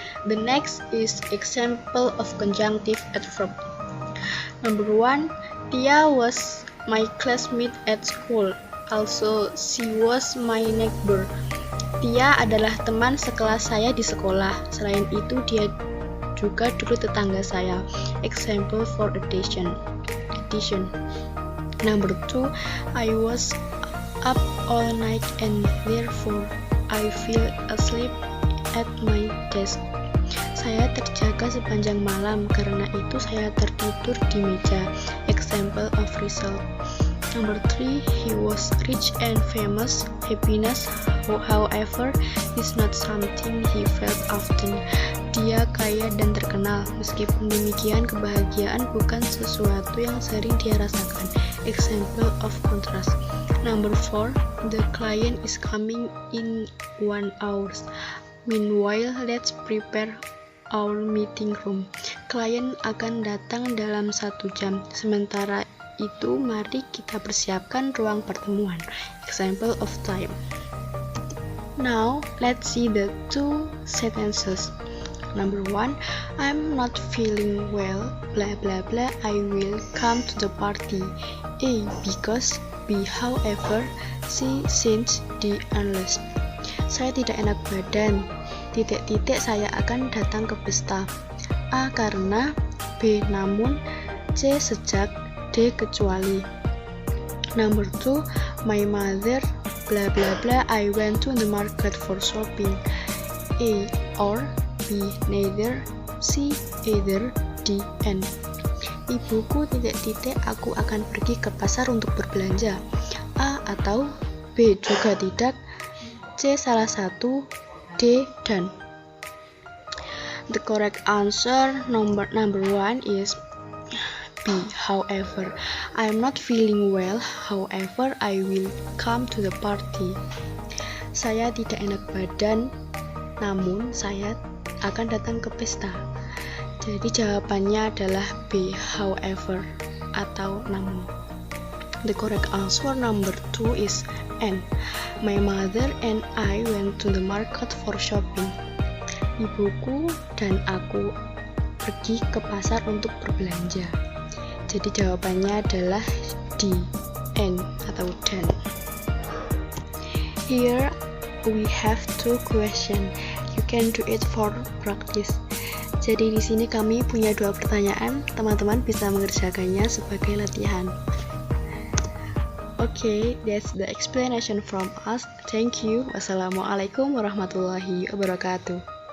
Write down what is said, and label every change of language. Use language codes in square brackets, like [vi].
[en] The next is example of conjunctive adverb. Number 1, Tia was my classmate at school. Also, she was my neighbor. [id] Tia adalah teman sekelas saya di sekolah. Selain itu, dia juga dulu tetangga saya. [en] Example for addition. Number 2, I was up all night and therefore I fell asleep at my desk. [id] Saya terjaga sepanjang malam, karena itu saya tertidur di meja. [en] Example of result. Number 3, he was rich and famous. Happiness, however, is not something he felt often. [id] Dia kaya dan terkenal. Meskipun demikian, kebahagiaan bukan sesuatu yang sering dia rasakan. [en] Example of contrast. Number 4, the client is coming in 1 hour. Meanwhile, let's prepare our meeting room. [id] Klien akan datang dalam 1 jam. Sementara itu, mari kita persiapkan ruang pertemuan. [en] Example of time. Now, let's see the two sentences. Number 1, I'm not feeling well, blah blah blah, I will come to the party. A, because, B, however, C, since, D, unless. [id] Saya tidak enak badan, titik-titik saya akan datang ke pesta. A, karena, B, namun, C, sejak, D, kecuali. [en] Number 2, my mother, blah blah blah, I went to the market for shopping. A, or, B, neither, C, either, D, and. [id] Ibuku, titik-titik, aku akan pergi ke pasar untuk berbelanja. A, atau B, juga tidak, C, salah satu, D, dan. [en] The correct answer number 1 is B, however. I am not feeling well, however, I will come to the party. [id] Saya tidak enak badan, namun saya akan datang ke pesta. Jadi jawabannya adalah B, however, atau namun. [en] The correct answer number 2 is N. My mother and I went to the market for shopping. [id] Ibuku dan aku pergi ke pasar untuk berbelanja. Jadi jawabannya adalah D, N, atau dan. [en] Here we have 2 questions. You can do it for practice. [id] Jadi di sini kami punya 2 pertanyaan. Teman-teman bisa mengerjakannya sebagai latihan. [en] Okay, that's the explanation from us. Thank you. [ar] Wassalamualaikum warahmatullahi wabarakatuh.